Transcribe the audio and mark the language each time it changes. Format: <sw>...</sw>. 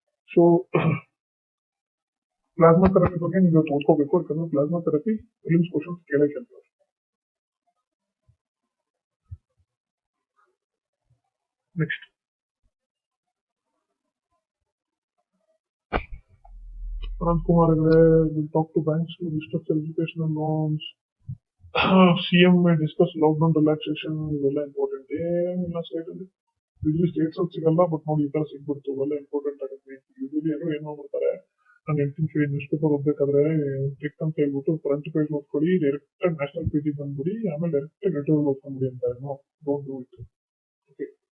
<kn>So plasma therapy ಬಗ್ಗೆ ನೀವು ಓದ್ಕೋಬೇಕು, ಯಾಕಂದ್ರೆ ಪ್ಲಾಸ್ಮಾ ಥೆರಪಿ ಪ್ರಿಲಿಮ್ಸ್ ಕ್ವಶನ್ಸ್ ಕೇಳಕ್ಕೆ ಅಂತ.</kn> <en>Next, Anand Kumar will talk to banks to restructure educational loans. CM may discuss lockdown relaxation,</en> <kn>ಇವೆಲ್ಲ important. ಏನಿಲ್ಲ state ಅಲ್ಲಿ usually States ಅಲ್ಲಿ ಸಿಗಲ್ಲ, ಬಟ್ ನೋಡಿ ಈ ತರ ಸಿಗ್ಬಿಡ್ತು, ಇವೆಲ್ಲ ಇಂಪಾರ್ಟೆಂಟ್ ಆಗುತ್ತೆ. ಯೂಶಲಿ ಎಲ್ಲರೂ ಏನ್ ಮಾಡ್ಬಿಡ್ತಾರೆ, ನಾನು ಹೇಳ್ತೀನಿ ನ್ಯೂಸ್ ಪೇಪರ್ ಓದ್ಬೇಕಾದ್ರೆ ಟ್ರಿಕ್ ಅಂತ ಹೇಳ್ಬಿಟ್ಟು ಫ್ರಂಟ್ ಪೇಜ್ ಓದ್ಕೊಳ್ಳಿ, ಡೈರೆಕ್ಟ್ ನ್ಯಾಷನಲ್ ಪೇಜ್ ಬಂದ್ಬಿಡಿ, ಆಮೇಲೆ ಡೈರೆಕ್ಟ್ ಎಡಿಟೋರಿಯಲ್ ಓದ್ಕೊಂಡ್ಬಿಡಿ ಅಂತ.</kn> <en>Don't do it.</en> <kn>ಓಕೆ.</kn>